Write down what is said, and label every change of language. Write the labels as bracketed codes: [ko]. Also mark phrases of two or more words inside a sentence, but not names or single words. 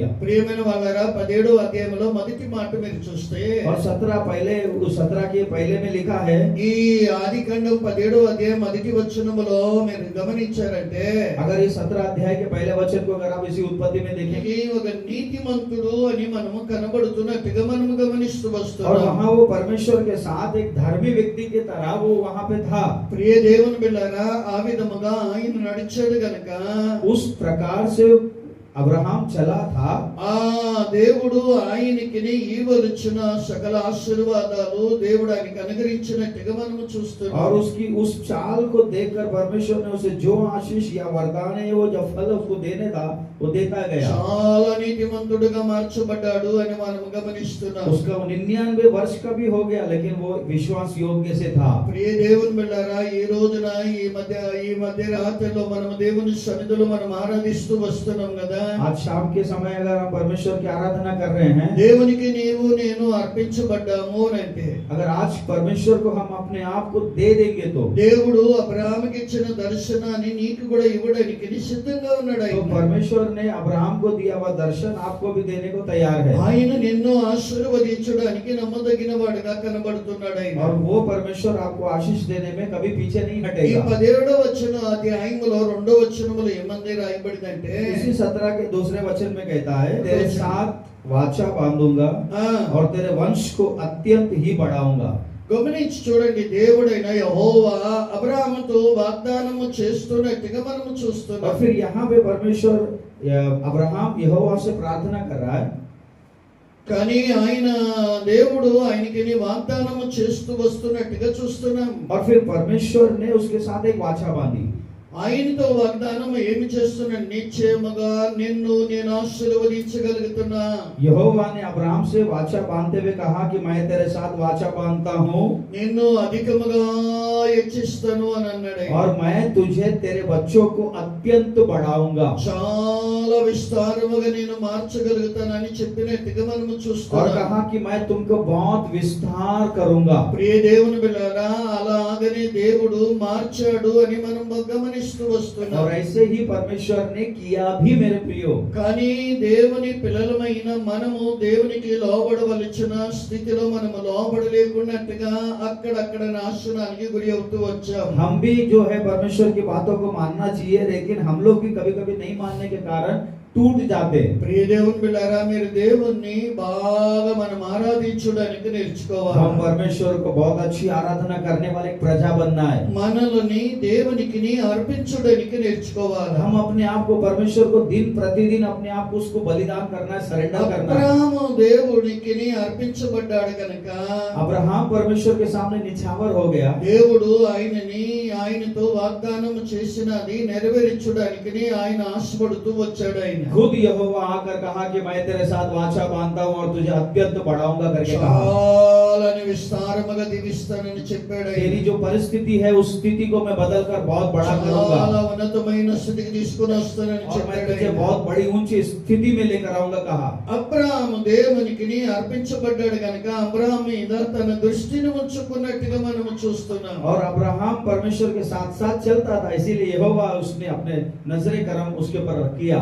[te] ప్రియమైన వాళ్ళారా, 17వ అధ్యాయంలో మొదటి మాట మీరు చూస్తే, [hi] और 17 के पहले में लिखा है, [te] ఈ ఆదికాండం 17వ అధ్యాయం మొదటి వచనములో మీరు గమనించారంటే, [hi] अगर ये 17 अध्याय के पहले वचन को अगर आप इसी उत्पत्ति में देखेंगे, [te] ఇది ఒక నీతిమంతుడు అని మనము కనబడుతున్నట్టుగా మనము గమనిస్తూ [hi] और [te] వస్తున్నాం. [hi] वहाँ वो परमेश्वर के साथ एक धार्मिक व्यक्ति की तरह वो वहाँ पे था। [te] ప్రియ దేవుని బిడ్డలారా, ఆ విధముగా ఆయన నడిచాడు గనక [hi] उस प्रकार से अब्राहम चला था, [te] ఆ దేవుడు ఆయనకి ఇవ్వవలసిన సకల ఆశీర్వాదాలు దేవుడు ఆయనకి అనుగ్రహించినట్టుగా మనము చూస్తున్నాం. [hi] और उसकी उस चाल को देखकर परमेश्वर ने उसे जो आशीष या वरदान है, वो जो फल उसको देने था वो देता गया. [te] చాలా నీతిమంతుడుగా మార్చబడ్డాడు అని మనం గమనిస్తున్నాం. [hi] उसका 99 वर्ष का भी हो गया, लेकिन वो विश्वास योग्य से था. [te] ప్రియ దేవుని బిడ్డలారా, ఈ రోజున ఈ మధ్య రాత్రిలో మనం దేవుని సన్నిధిలో మనం ఆరాధిస్తూ వస్తున్నాం కదా. [hi] आज शाम के समय अगर हम परमेश्वर की आराधना कर रहे हैं, [te] దేవునికి నీవు నేను అర్పించబడ్డాము అంటే, [hi] अगर आज परमेश्वर को हम अपने आप को दे देंगे तो [te] దేవుడు అబ్రాహాముకి ఇచ్చిన దర్శనాన్ని నీకు కూడా ఇవ్వడానికి సిద్ధంగా ఉన్నాడు. [hi] तो परमेश्वर ने अब्राहम को दिया हुआ दर्शन आपको भी देने को तैयार है. [te] ఆయన నిన్ను ఆశీర్వదించడానికి నమ్మదగిన వాడుగా కనబడుతున్నాడు ఆయన. [hi] और वो परमेश्वर आपको आशीष देने में कभी पीछे नहीं [te] ఈ [hi] हटेगा. [te] 17వ వచన అధ్యాయంలో 2వ వచనములో ఏమంది రాయబడిందంటే, [hi] इसी 17 के दूसरे वचन में कहता है, तेरे साथ वाचा बांधूंगा और तेरे वंश को अत्यंत ही बढ़ाऊंगा. [te] గమనించి చూడండి, దేవుడైన యెహోవా అబ్రాహాముతో వాగ్దానము చేస్తున్నట్టుగా మనము [hi] और [te] చూస్తున్నాం. [hi] फिर यहाँ पे परमेश्वर अब्राहम यहोवा से प्रार्थना कर रहा है. [te] కానీ ఆయన దేవుడు ఆయనకి వాగ్దానము చేస్తూ వస్తున్నట్టుగా చూస్తున్నాం. [hi] और फिर परमेश्वर ने उसके साथ एक वाचा बांधी. [te] ఆయనతో వాగ్దానం ఏమి చేస్తున్నాడు? నిశ్చయముగా నిన్ను నేను ఆశీర్వదించగలుగుతున్నా. [hi] यहोवा ने अब्राहम से वाचा बांधते हुए कहा कि मैं तेरे साथ वाचा बांधता हूँ [te] నిన్ను అధికముగా హెచ్చిస్తాను అని అన్నాడు. [hi] और मैं तुझे तेरे बच्चों को अत्यंत बढ़ाऊंगा. [te] చాలా విస్తారముగా నేను మార్చగలుగుతానని చెప్పినట్టుగా మనము [hi] और [te] చూస్తున్నాం. [hi] कहा कि मैं तुमको बहुत विस्तार करूंगा. [te] ప్రియ దేవుని బిడ్డలారా, అలాగనే దేవుడు మార్చాడు అని మనం గమనిస్తూ వస్తున్నాం. [hi] और ऐसे ही परमेश्वर ने किया भी मेरे प्रियो. [te] కానీ దేవుని పిల్లలమైన మనము దేవునికి లోబడవలసిన స్థితిలో మనము లోబడలేకున్నట్టుగా అక్కడక్కడ నాశనానికి గురి అవుతూ వచ్చాం. [hi] हम भी जो है परमेश्वर की बातों को मानना चाहिए, लेकिन हम लोग भी कभी कभी नहीं मानने के कारण टूट जाते हैं. [te] ప్రియ దేవుని బిడ్డలారా, మీరు దేవుణ్ణి బాగా మనం ఆరాధించడానికి నేర్చుకోవాలి. [hi] हम परमेश्वर को बहुत अच्छी आराधना करने वाले एक प्रजा बनना है. [te] మనల్ని దేవునికి అర్పించడానికి నేర్చుకోవాలి. [hi] हम अपने आप को परमेश्वर को दिन प्रतिदिन अपने आप को उसको बलिदान करना है, सरेंडर करना है. [te] అబ్రాహాము దేవునికి అర్పించబడ్డాడు కనుక [hi] अब्राहम परमेश्वर के सामने निछावर हो गया. [te] దేవుడు ఆయనతో వాగ్దానం చేసినది నెరవేర్చడానికి ఆయన ఆశపడుతూ వచ్చాడు. ఆయన [hi] खुद यहोवा आकर कहा कि मैं तेरे साथ वाचा बांधता हूँ और तुझे अत्यंत बढ़ाऊंगा करके कहा. [te] చాలా విస్తారముగా దీవిస్తానని చెప్పాడు. [hi] तेरी जो परिस्थिति है उस स्थिति को मैं बदलकर बहुत बड़ा [te] చాలా [hi] करूंगा [te] ఉన్నతమైన స్థితికి తీసుకొని వస్తానని [hi] और मैं [te] చెప్పాడు. [hi] तुझे बहुत बड़ी ऊंची स्थिति में लेकर आऊंगा कहा. [te] అబ్రాహాము దేవునికి అర్పించబడ్డాడు కనుక అబ్రాహాము మీద తన దృష్టిని ఉంచుకున్నట్టుగా మనము చూస్తున్నాం. [hi] और अब्राहम परमेश्वर के साथ साथ चलता था, इसीलिए यहोवा उसने अपने नजरे करम उसके ऊपर किया.